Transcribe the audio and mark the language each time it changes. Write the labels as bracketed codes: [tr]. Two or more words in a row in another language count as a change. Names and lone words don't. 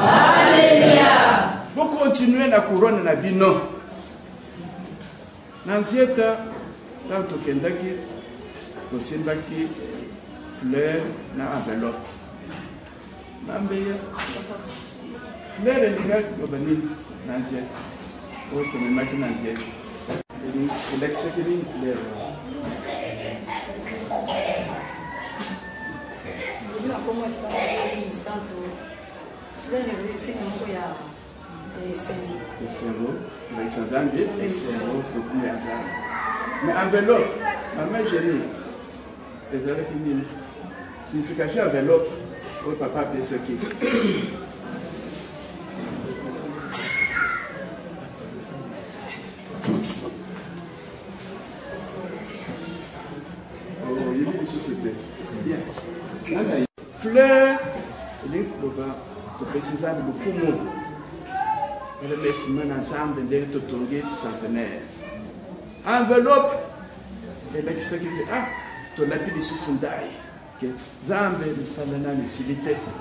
[ln] bokontinue na couronne na bino na Nzieta ntango tokendaki bosimbaki fleur na enveloppe na mbeya fleur elingaki loba nini na Nzieta oyo tomemaki na Nzieta elakisaki nini fleur [pt] como é santo flores desse campo ya [ln] esengo ezalisa Nzambe esengo lokumu ya Nzambe [fr] mais enveloppe [ln] mama Génie ezalaki nini signification enveloppe oyo papa apesaki yebi lisusu te bien fleur elingi koloba topesi Nzambe lokumu remerciement na Nzambe ndenge totongi centenaire enveloppe elakisaki tolapi lisusu ndai ke Nzambe mosala nano esili te